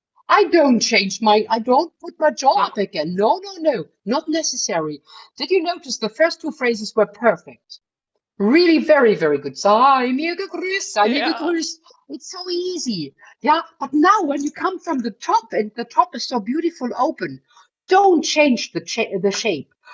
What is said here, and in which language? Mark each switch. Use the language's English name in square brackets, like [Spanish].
[English] I don't put my jaw up again. No, not necessary. Did you notice the first two phrases were perfect? Really very, very good. [German] Sei mir gegrüßt, sei mir gegrüßt. [English] It's so easy. Yeah, but now when you come from the top, and the top is so beautiful open, don't change the shape.